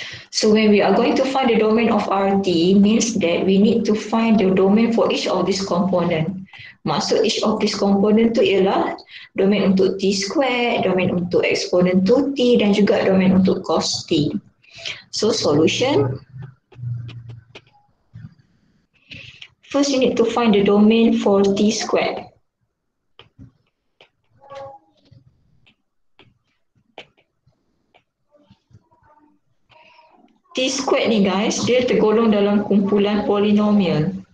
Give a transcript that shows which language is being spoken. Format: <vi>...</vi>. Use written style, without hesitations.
<en>So when we are going to find the domain of RT means that we need to find the domain for each of these component.</en> <ms>Maksud each of these component tu ialah domain untuk T square, domain untuk exponent 2T dan juga domain untuk cos T.</ms> <en>So solution. First you need to find the domain for T squared.</en> <ms>T squared ni guys, dia tergolong dalam kumpulan polinomial.</ms>